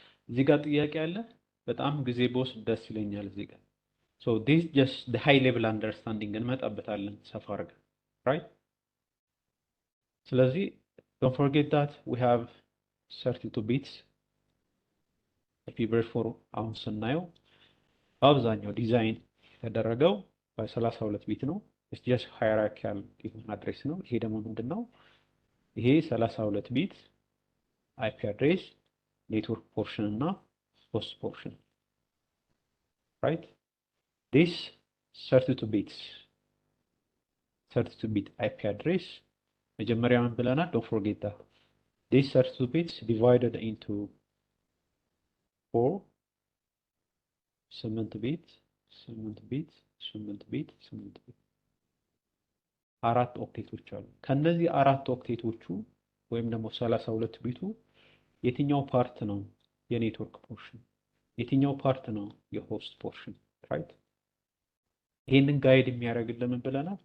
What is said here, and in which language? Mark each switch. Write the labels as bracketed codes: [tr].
[am] እዚህ ጋር ጥያቄ አለ። በጣም ጊዜ በወስድ ደስ ይለኛል እዚህ ጋር። [en] ሶ ዲስ ጀስት ዘ ሃይ ሌቭል አንደርስታንዲንግ [am] እንመጣበታለን ሰፋ አድርገን ራይት። ስለዚህ [en] don't forget that we have 32 bits IP/4 [am] አሁን ስናየው በአብዛኛው ዲዛይን የተደረገው በ32 ቢት ነው። [en] it's just hierarchical [am] የሆነ አድሬስ ነው። ይሄ ደግሞ ምንድነው? ይሄ 32 ቢት አይፒ አድሬስ ኔትወርክ ፖርሽን እና ሆስት ፖርሽን right. [en] this 32 bits 32 bit IP address [am] መጀመሪያ ምን ብለናል? [en] don't forget that this 32 bits divided into 4 [am] 8 ቢት 8 ቢት 8 ቢት 8 ቢት አራት ኦክቴቶች አሉ። ከነዚህ አራት ኦክቴቶቹ ወይም ደግሞ 32 ቢቱ የትኛው ፓርት ነው የኔትወርክ ፖርሽን፣ የትኛው ፓርት ነው የሆስት ፖርሽን ራይት። ይሄንን ጋይድ የሚያደርግልን ምን ብለናል?